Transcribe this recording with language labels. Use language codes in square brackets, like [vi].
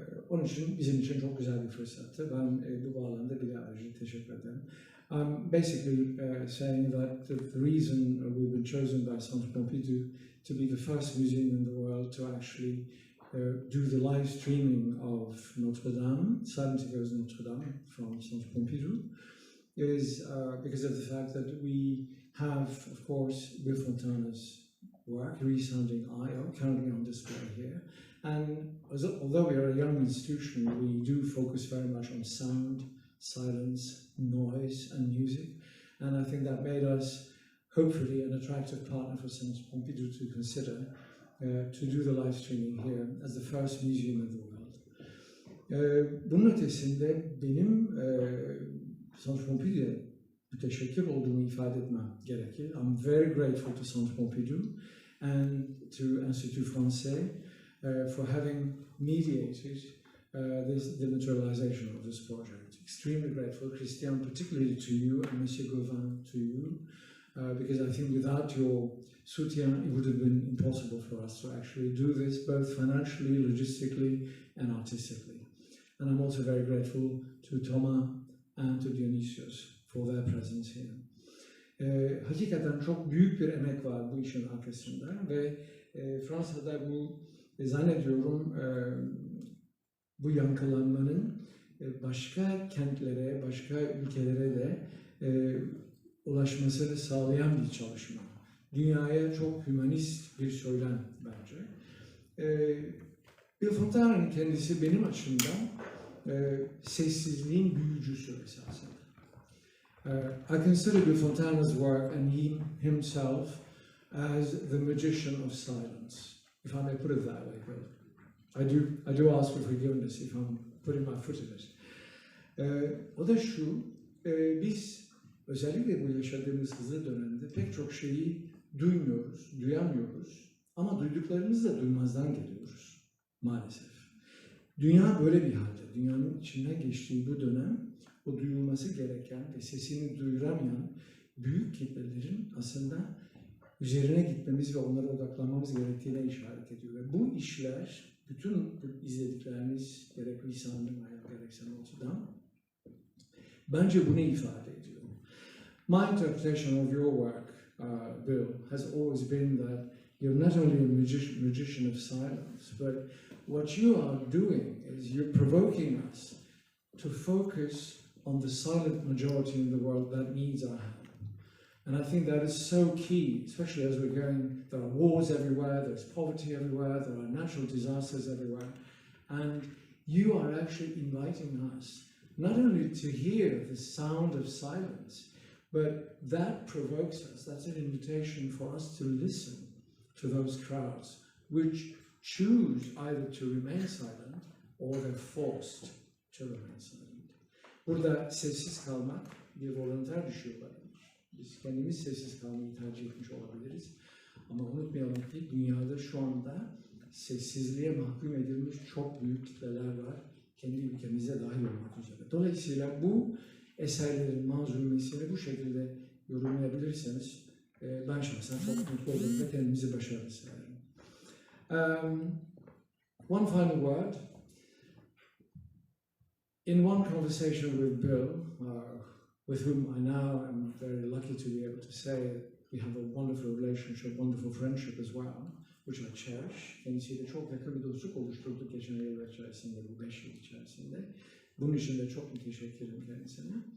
[tr] Onun için bizim için çok güzel bir fırsattı. Ben bu bağlamda bile ayrıca teşekkür ederim. [en] I'm basically saying that the reason we've been chosen by Centre Pompidou to be the first museum in the world to actually do the live streaming of Notre-Dam, Silent Goes Notre-Dam from Centre Pompidou, is because of the fact that we have, of course, Bill Fontana'n's work, Resounding IO, currently on display here. And although we are a young institution, we do focus very much on sound, silence, noise, and music. And I think that made us, hopefully, an attractive partner for Centre Pompidou to consider to do the live streaming here as the first museum in the world. [tr] Bunun ötesinde benim Centre Pompidou'ya müteşekkir olduğumu ifade etmem gerekir. [en] I'm very grateful to Centre Pompidou and to Institut Français for having mediated the materialization of this project. Extremely grateful, Christian, particularly to you, and Monsieur Gauvin, to you, because I think without your soutien, it would have been impossible for us to actually do this, both financially, logistically, and artistically. And I'm also very grateful to Thomas and to Dionysios for their presence here. [tr] Hakikaten çok büyük bir emek var bu işin arkasında ve Fransa'da bu zannediyorum bu yankılanmanın başka kentlere, başka ülkelere de ulaşmasını sağlayan bir çalışma. Dünyaya çok hümanist bir söylem bence. Bill Fontana'nın kendisi benim açımdan sessizliğin büyücüsü esasen. [en] I consider Bill Fontana''s work and himself as the magician of silence, if I may put it that way, Bill. I do ask for forgiveness if I'm putting my foot in it. [tr] O da şu, biz özellikle bu yaşadığımız hızlı dönemde pek çok şeyi duyamıyoruz ama duyduklarımızı da duymazdan geliyoruz maalesef. Dünya böyle bir halde, dünyanın içinden geçtiği bu dönem, o duyulması gereken ve sesini duyuramayan büyük kitlelerin aslında üzerine gitmemiz ve onlara odaklanmamız gerektiğine işaret ediyor. Ve bu işler, bütün izledikleriniz, gerek lisanlı gerekse Notre-Dam, bence bunu ifade ediyor. [en] My interpretation of your work, Bill, has always been that you're not only a magician of silence, but what you are doing is you're provoking us to focus on the silent majority in the world that needs our help. And I think that is so key, especially as we're going, there are wars everywhere, there's poverty everywhere, there are natural disasters everywhere. And you are actually inviting us not only to hear the sound of silence, But that provokes us, that's an invitation for us to listen to those crowds, which choose either to remain silent or they're forced to remain silent. [tr] Burada sessiz kalmak bir voluntar düşüyor olabilir. Biz kendimiz sessiz kalmayı tercih etmiş olabiliriz. Ama unutmayalım ki dünyada şu anda sessizliğe mahkum edilmiş çok büyük kitleler var. Kendi ülkemize dahil olmak üzere. Dolayısıyla bu eserlerin manzumesini bu şekilde yorumlayabilirseniz ben şahsen çok mutlu olurum ve kendimizi başarılı sayarım. [en] One final word. In one conversation with Bill, with whom I now am very lucky to be able to say we have a wonderful relationship, wonderful friendship as well, which I cherish. [tr] Kendisiyle çok yakın bir dostluk oluşturduk geçen yıllar içerisinde, bu 5 yıl içerisinde. Bunun için de çok müteşekkirim kendisine.